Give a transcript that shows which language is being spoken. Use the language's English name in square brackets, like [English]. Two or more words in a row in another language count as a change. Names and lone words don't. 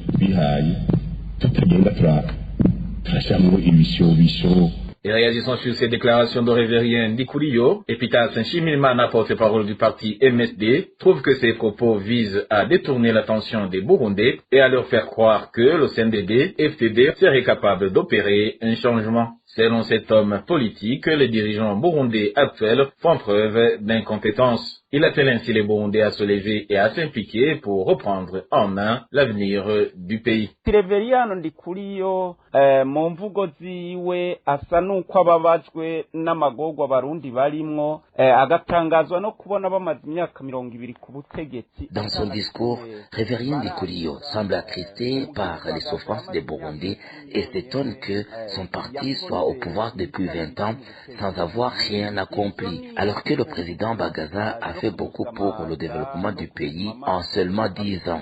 [French] Et réagissant sur ces déclarations de Révérien Ndikuliyo, Epitas Nshimimana, porte-parole du parti MSD, trouve que ces propos visent à détourner l'attention des Burundais et à leur faire croire que le CNDD-FDD serait capable d'opérer un changement. Selon cet homme politique, les dirigeants burundais actuels font preuve d'incompétence. Il appelle ainsi les Burundais à se lever et à s'impliquer pour reprendre en main l'avenir du pays. [Rundi] Reveriyano Ndikuriyo mu mvugo ziwe asa nuko ababajwe n'amagorwa abarundi barimwo agatangazwa no kubona bamaze imyaka 20 ku butegetsi. [French] Dans son discours, Révérien Ndikuriyo semble attristé par les souffrances des Burundais et s'étonne que son parti soit au pouvoir depuis 20 ans sans avoir rien accompli, alors que le président Bagaza a fait beaucoup pour le développement du pays en seulement 10 ans.